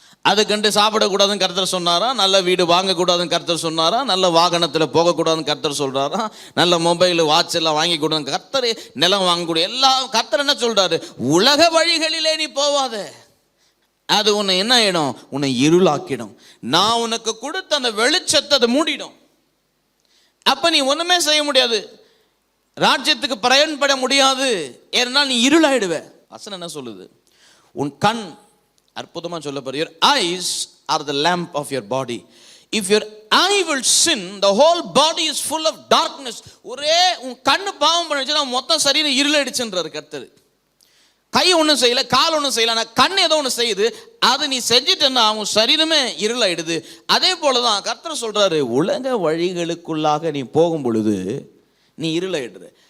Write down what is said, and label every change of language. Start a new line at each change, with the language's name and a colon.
Tamil: அது கண்டு சாப்பிடக்கூடாதுன்னு கர்த்தர் சொன்னாரா, நல்ல வீடு வாங்கக்கூடாதுன்னு கர்த்தர் சொன்னாரா, நல்ல வாகனத்தில் போகக்கூடாதுன்னு கர்த்தர் சொல்றாரா, நல்ல மொபைல் வாட்ச் எல்லாம் வாங்கி கூடாது கர்த்தர், நிலம் வாங்கக்கூடிய எல்லாம் கர்த்தர் என்ன சொல்றாரு, உலக வழிகளிலே நீ போவாத, அது உன்னை என்ன ஆயிடும், உன்னை இருளாக்கிடும். நான் உனக்கு கொடுத்த அந்த வெளிச்சத்தை அதை மூடிடும். அப்ப நீ ஒண்ணுமே செய்ய முடியாது, ராஜ்யத்துக்கு பயன்பட முடியாது. ஏன்னா நீ இருளாயிடுவ. வசனம் என்ன சொல்லுது, உன் கண், அற்புதமா சொல்லப்படுது,
English: your eyes are the lamp of your body. If your eye will sin, the whole body is full of darkness.
Tamil: ஒரே உன் கண்ணு பாவம் பண்ணிச்சுன்னா மொத்த சரீரம் இருளடிச்சுன்றாரு கர்த்தர். கை ஒன்றும் செய்யல, கால் ஒன்றும் செய்யல, ஆனால் கண் ஏதோ ஒன்று செய்யுது, அது நீ செஞ்சுட்டேன்னா அவன் சரீரமே இருளாயிடுது. அதே போலதான் கர்த்தர் சொல்றாரு, உலக வழிகளுக்குள்ளாக நீ போகும் பொழுது நீ இருளாயிடுற.